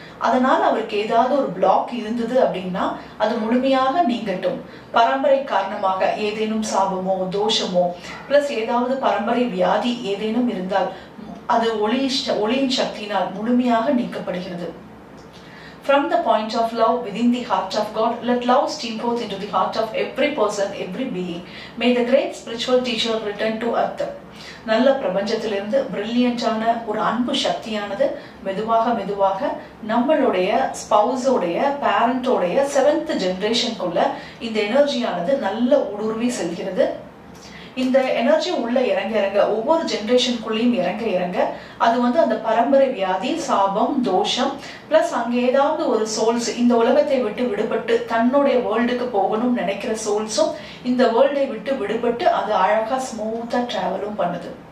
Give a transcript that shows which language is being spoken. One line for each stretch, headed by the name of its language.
Tamil: அதனால அவருக்கு ஏதாவது ஒரு பிளாக் இருந்தது அப்படின்னா அது முழுமையாக நீங்கட்டும். பரம்பரை காரணமாக ஏதேனும் சாபமோ தோஷமோ பிளஸ் ஏதாவது பரம்பரை வியாதி ஏதேனும் இருந்தால் அது ஒளியின் சக்தியினால் முழுமையாக நீக்கப்படுகிறது.
English: From the point of love within the heart of God, let love stream forth into the heart of every person, every being. May the great spiritual teacher return to earth.
Tamil: நல்ல பிரபஞ்சத்திலிருந்து பிரில்லியண்டான ஒரு அன்பு சக்தியானது மெதுவாக மெதுவாக நம்மளுடைய ஸ்பௌஸோடைய பேரண்டோடைய 7th ஜெனரேஷனுக்குள்ள இந்த எனர்ஜியானது நல்ல ஊடுருவி செல்கிறது. இந்த எனர்ஜி உள்ள இறங்க ஒவ்வொரு ஜெனரேஷனுக்குள்ளேயும் இறங்க அது வந்து அந்த பரம்பரை வியாதி சாபம் தோஷம் பிளஸ் அங்க ஏதாவது ஒரு சோல்ஸ் இந்த உலகத்தை விட்டு விடுபட்டு தன்னுடைய வேர்ல்டுக்கு போகணும்னு நினைக்கிற சோல்ஸும் இந்த வேர்ல்டை விட்டு விடுபட்டு அது அழகா ஸ்மூத்தா டிராவலும் பண்ணுது.